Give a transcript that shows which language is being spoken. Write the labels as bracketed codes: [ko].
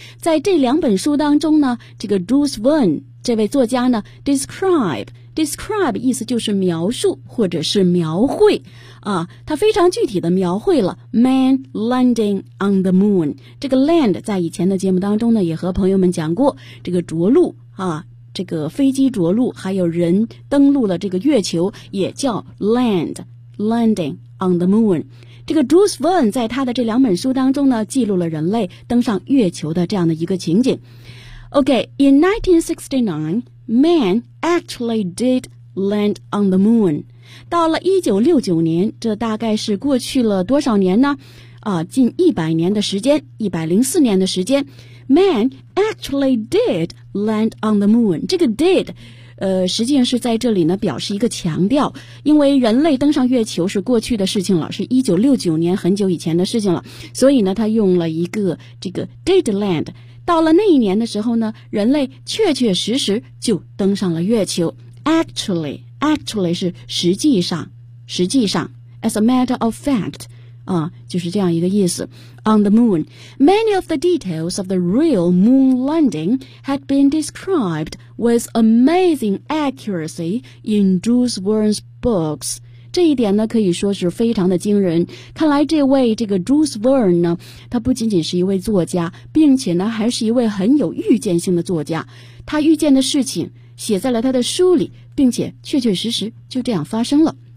[zh] 在这两本书当中呢，这个 Jules Verne这位作家呢 describe 意思就是描述或者是描绘啊，他非常具体的描绘了 [en] man landing on the moon， [zh] 这个 land 在以前的节目当中呢也和朋友们讲过，这个着陆啊，这个飞机着陆还有人登陆了这个月球也叫 land， [en] landing on the moon。 [zh] 这个 Jules Verne 在他的这两本书当中呢记录了人类登上月球的这样的一个情景。 [en] Okay, in 1969, man actually did land on the moon. [zh] 到了1969年，这大概是过去了多少年呢？近100年的时间，104年的时间， [en] man actually did land on the moon. [zh] 这个 did, 实际上是在这里呢表示一个强调，因为人类登上月球是过去的事情了，是1969年很久以前的事情了，所以呢他用了一个这个 [en] did land。 [zh] 到了那一年的时候呢，人类确确实实就登上了月球。 Actually 是实际上 ， [en] as a matter of fact， [zh] 啊，就是这样一个意思。 [en] On the moon， many of the details of the real moon landing had been described with amazing accuracy in Jules Verne's books。 [zh] 这一点呢可以说是非常的惊人，看来这位这个 Jules Verne 呢，他不仅仅是一位作家，并且呢还是一位很有预见性的作家，他预见的事情写在了他的书里，并且确确实实就这样发生了。